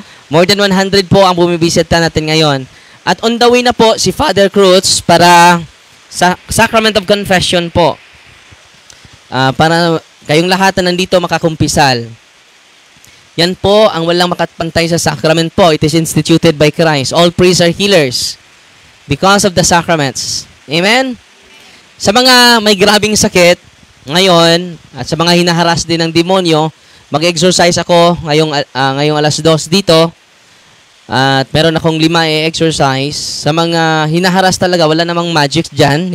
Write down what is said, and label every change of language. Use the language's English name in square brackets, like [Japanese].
[Filipino] More than 100 po ang bumibisita natin ngayon. At on the way na po si Father Cruz para sa Sacrament of Confession po. Para kayong lahat na nandito makakumpisal. Yan po ang walang makapantay sa sacrament po. [English] It is instituted by Christ. All priests are healers because of the sacraments. Amen? [Filipino] Sa mga may grabing sakit ngayon at sa mga hinaharas din ng demonyo, mag-exercise ako ngayong alas 2 dito. At meron akong 5 i-exercise. Sa mga hinaharas talaga, wala namang magic dyan.